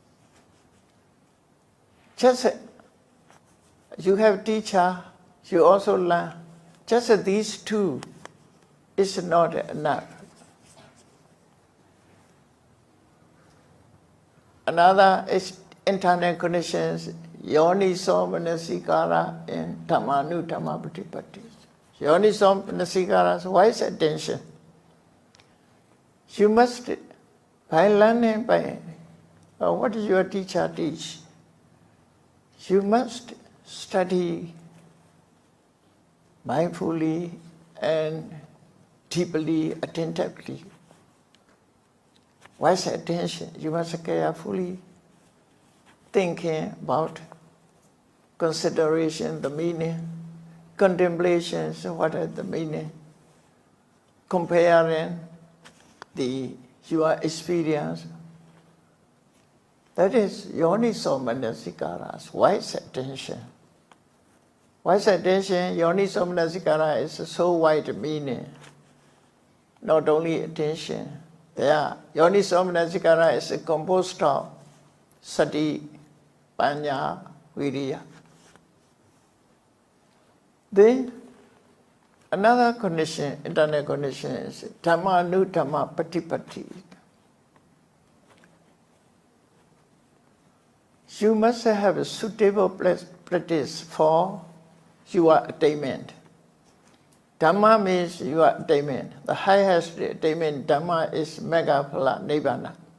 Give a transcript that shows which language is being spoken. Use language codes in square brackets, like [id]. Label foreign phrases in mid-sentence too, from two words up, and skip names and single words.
[en] Just you have teacher, you also learn. Just these two is not enough. Another is internal conditions, [pi] yoniso manasikara and tamanu tamapatipati. Yoniso manasikara [en] is wise attention. You must, by learning, what does your teacher teach? You must study mindfully and deeply, attentively. Wise attention, you must carefully thinking about consideration, the meaning, contemplations, what is the meaning, comparing your experience. That is [pi] yoniso manasikara, [en] wise attention. Wise attention, [pi] yoniso manasikara [en] is so wide meaning. Not only attention. There, [pi] yoniso manasikara [en] is composed of sati, panya, viriya. Then another condition, internal condition is [pi] dhamma nudhamma patipati. [en] You must have a suitable practice for your attainment. Dhamma means your attainment. The highest attainment, Dhamma, is [pi] Megaphala Nibbana.